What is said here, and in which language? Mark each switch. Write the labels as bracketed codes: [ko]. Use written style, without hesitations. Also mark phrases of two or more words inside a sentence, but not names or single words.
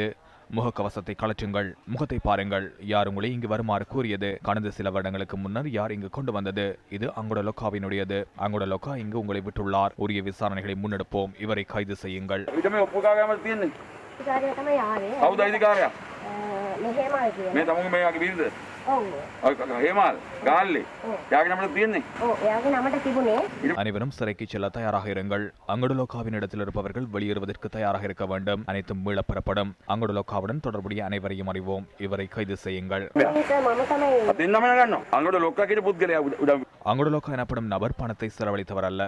[ta] முகக்கவசத்தை கலற்றுங்கள், முகத்தை பாருங்கள். யார் உங்களை இங்கு வருமாறு கூறியது? கடந்த சில வருடங்களுக்கு முன்னர் யார் இங்கு கொண்டு வந்தது? இது அங்குட லொக்காவினுடையது. அங்குட லொக்கா இங்கு உங்களை விட்டுள்ளார். உரிய விசாரணைகளை முன்னெடுப்போம். இவரை கைது செய்யுங்கள். [si] මේ තමුන්ගේ මේ වගේ බිරිඳ හේමාල් ගාල්ලේ යාගේ නමට තියෙන්නේ යාගේ නමට තිබුණේ. [ta] அனைவரும் சிறைக்கு செல்ல தயாராக இருங்கள். அங்கடுலோக்காவின் இடத்தில் இருப்பவர்கள் வெளியேறுவதற்கு தயாராக இருக்க வேண்டும். அனைத்தும் மீளப்பெறப்படும். அங்கடுலோக்காவுடன் தொடர்புடைய அனைவரையும் அறிவோம். இவரை கைது செய்யுங்கள். அங்கடுலோக்கா எனப்படும் நபர் பணத்தை செலவழித்தவர் அல்ல.